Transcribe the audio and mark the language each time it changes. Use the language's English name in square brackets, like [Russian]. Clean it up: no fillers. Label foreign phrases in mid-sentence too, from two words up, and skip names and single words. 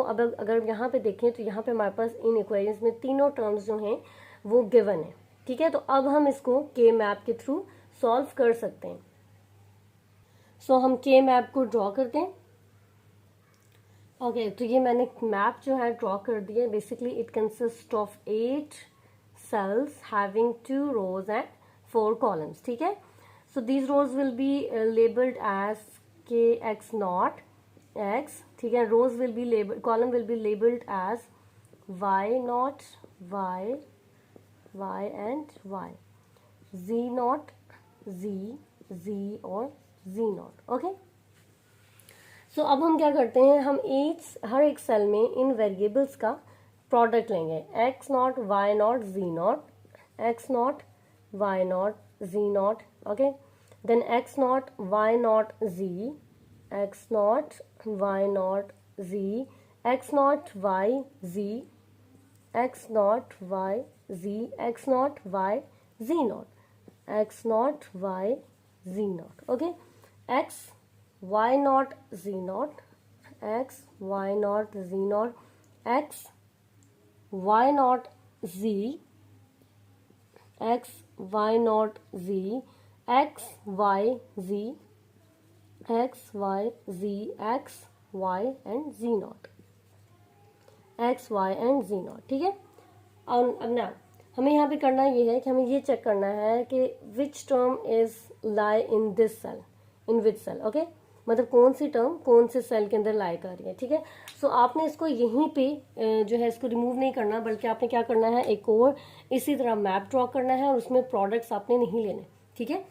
[Hindi] अब अगर यहाँ पे देखें तो यहाँ पे हमारे पास इन इक्वेशंस में तीनों टर्म्स जो हैं वो गिवन है, ठीक है। तो अब हम इसको के मैप के थ्रू सॉल्व कर सकते हैं। सो हम के मैप को ड्रॉ करते हैं। ओके, तो ये मैंने मैप जो है ड्रॉ कर दिया। [English] basically it consist of 8 cells having 2 rows and 4 columns, [Hindi] ठीक है। [English] So these rows will be labeled as kx naught x, [Hindi] ठीक है। [English] rows will be labeled, column will be labeled as y naught y, y and y, z naught z, z और z naught, ओके। [Hindi] सो अब हम क्या करते हैं, हम हर एक सेल में इन वेरिएबल्स का प्रोडक्ट लेंगे, [English] x naught y naught z naught, x naught y naught z naught, [Hindi] ओके। [English] then x naught y naught z, x naught y naught z, x naught y z, x naught y z, x naught y z naught, x naught y z naught, okay. x y naught z naught, x y naught z naught, x y naught z, x y naught z, x y z, x y z, x y and z naught, x y and z naught, [Hindi] ठीक है। अब ना हमें यहाँ पे करना ये है कि हमें ये चेक करना है कि [English] which term is lie in this cell, in which cell, okay. [Hindi] मतलब कौन सी टर्म कौन से सेल के अंदर लाई कर रही है, ठीक है। सो आपने इसको यहीं पे जो है इसको रिमूव नहीं करना, बल्कि आपने क्या करना है, एक और इसी तरह [English] map draw [Hindi] करना है, और उसमें प्रोडक्ट्स आपने नहीं लेने, ठीक है।